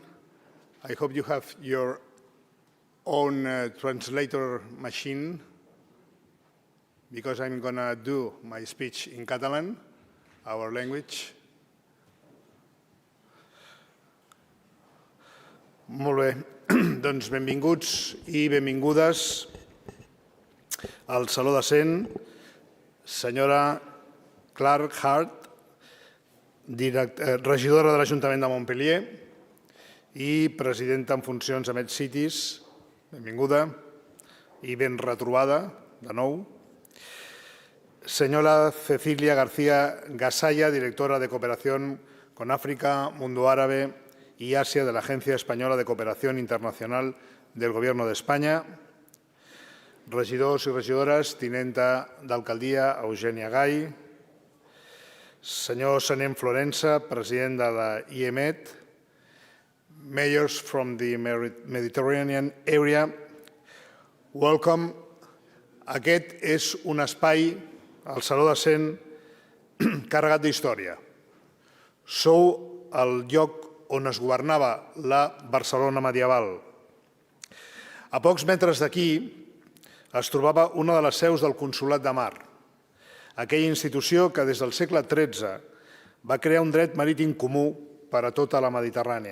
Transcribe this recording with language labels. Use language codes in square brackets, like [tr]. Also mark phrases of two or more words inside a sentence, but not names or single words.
[en] I hope you have your own translator machine, because I'm going to do my speech in Catalan, our language. [ca] Molt bé, doncs benvinguts i benvingudes al Saló de Cent. Senyora Clark Hart, regidora de l'Ajuntament de Montpellier i presidenta en funcions de MedCities, benvinguda i ben retrobada de nou. [es] Señora Cecilia García Gasalla, directora de Cooperación con África, Mundo Árabe y Asia de la Agencia Española de Cooperación Internacional del Gobierno de España. [ca] Regidors i regidores, tinenta d'alcaldia Eugènia Gai. Senyor Sanem Florença, president de la IEMED. [en] Mayors from the Mediterranean Area. Welcome. [ca] Aquest és un espai, el Saló de Cent, carregat d'història. Sou el lloc on es governava la Barcelona medieval. A pocs metres d'aquí es trobava una de les seus del Consolat de Mar, aquella institució que des del segle XIII va crear un dret marítim comú per a tota la Mediterrània.